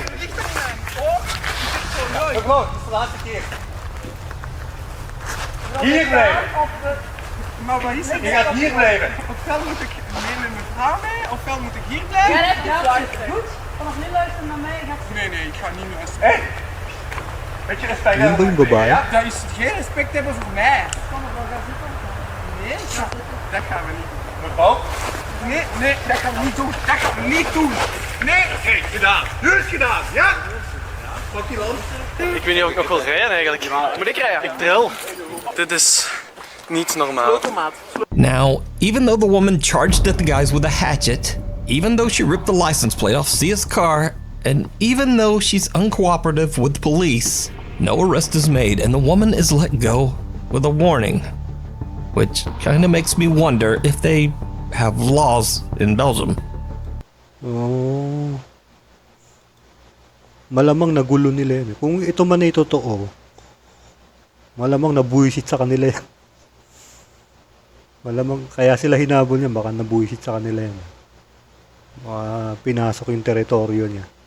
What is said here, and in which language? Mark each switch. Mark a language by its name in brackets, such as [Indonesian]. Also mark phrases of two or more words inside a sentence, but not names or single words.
[Dutch] Gewoon, dat is de laatste keer. Hier blijven. Maar wat is het? Je gaat hier blijven. Ofwel moet ik mee met mijn vrouw mee, ofwel moet ik hier blijven. Ja, dat is goed. Vanaf nu luisteren naar mij. Nee, ik ga niet luisteren. Hé! Beetje respect [Filipino] Yun ba yung babae? [Dutch] Ja, dat is geen respect hebben voor mij. Nee, dat gaan we niet doen. Mevrouw? Nee, dat gaan we niet doen. Dat gaan we niet doen. Nee! Oké, gedaan. Nu is het gedaan, ja? Pak die land. Ik weet niet of ik nog wil rijden eigenlijk. Moet ik rijden? Ik drill. Dit is niet normaal. [English] Now, even though the woman charged at the guys with a hatchet, even though she ripped the license plate off Sia's car, and even though she's uncooperative with police, no arrest is made and the woman is let go with a warning. Which kinda makes me wonder if they have laws in Belgium. Oh. [Filipino] Malamang nagulo nila yan. Kung ito man ay totoo, malamang nabuwisit sa kanila yan. Malamang kaya sila hinabol niya, baka nabuwisit sa kanila yan. Baka pinasok yung teritoryo niya.